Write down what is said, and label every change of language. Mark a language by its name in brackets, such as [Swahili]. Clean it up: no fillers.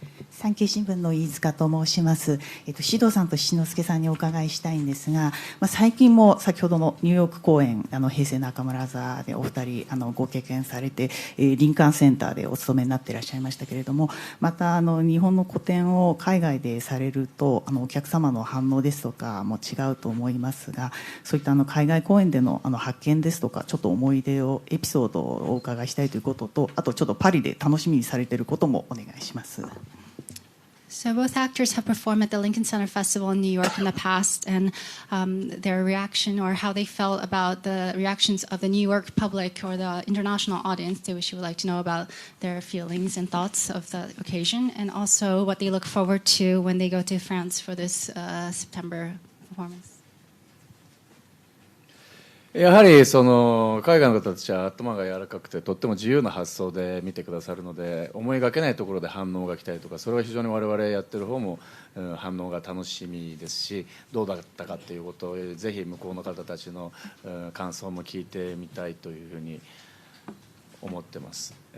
[Japanese] 産経新聞の飯塚と申します。獅童さんと七之助さんにお伺いしたいんですが、最近も先ほどのニューヨーク公演、平成中村座でお二人ご経験されて、林間センターでお勤めになっていらっしゃいましたけれども、また日本の個展を海外でされるとお客様の反応ですとかも違うと思いますが、そういった海外公演での発見ですとか、ちょっと思い出をエピソードをお伺いしたいということと、あとちょっとパリで楽しみにされていることもお願いします。 [English] So both actors have performed at the Lincoln Center Festival in New York in the past, and their reaction or how they felt about the reactions of the New York public or the international audience, they wish you would like to know about their feelings and thoughts of the occasion, and also what they look forward to when they go to France for this September performance. [Japanese] やはりその海外の方たちは頭が柔らかくてとっても自由な発想で見てくださるので、思いがけないところで反応が来たりとか、それは非常に我々やってる方も反応が楽しみですし、どうだったかということをぜひ向こうの方たちの感想も聞いてみたいというふうに思ってます。